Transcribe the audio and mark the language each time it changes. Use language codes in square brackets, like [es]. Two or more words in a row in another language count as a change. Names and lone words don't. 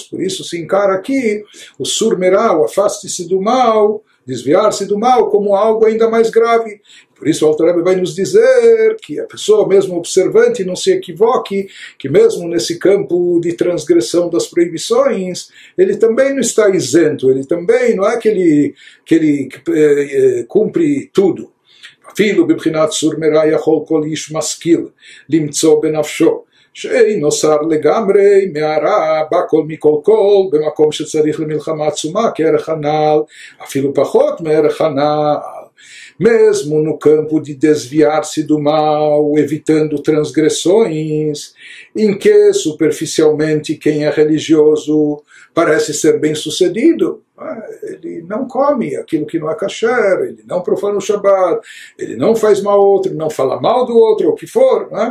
[pt] Por isso se encara aqui o surmerá, o afaste-se do mal, desviar-se do mal, como algo ainda mais grave. Por isso o Alter Rebbe vai nos dizer que a pessoa, mesmo observante, não se equivoque, que mesmo nesse campo de transgressão das proibições, ele também não está isento, ele também não é que ele cumpre tudo. [he] אפילו בבחינת סור מרע יכול כל איש משכיל למצוא בנפשו שאינו שר לגמרי מהרע בכל מכל כל במקום שצריך למלחמה עצומה כערך הנעל, אפילו פחות מערך הנעל. [pt] Mesmo no campo de desviar-se do mal, evitando transgressões, em que superficialmente quem é religioso parece ser bem-sucedido, ele não come aquilo que não é kasher, ele não profana o Shabbat, ele não faz mal ao outro, não fala mal do outro, ou o que for, né?